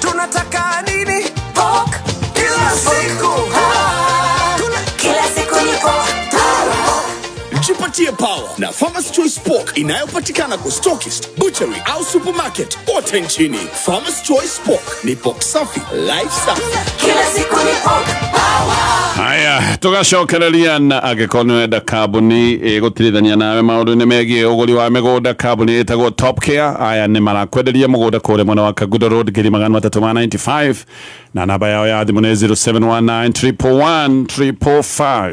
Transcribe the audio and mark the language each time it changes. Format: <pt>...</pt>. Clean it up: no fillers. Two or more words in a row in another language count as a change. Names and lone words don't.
<sw>Tunataka nini? Pok kila siku. Kila siku ni pok. Jipatie power na Farmers Choice Pork inayopatikana kwa stokist, butchery au supermarket kote nchini. Farmers Choice Pork ni pork safi, life safi. Kila siku ni</sw> <en>pork power.</en> <ki>Haya, tugacokereria na agikono enda kambuni gutirithania nawe maundu-ini megie uguri wa migunda. Kambuni itagwo Top Care. Aya ni marakwenderia mugunda kure mwena wa Kagudo Road 395 na namba yao ya thimu ni 0719 341 345.</ki>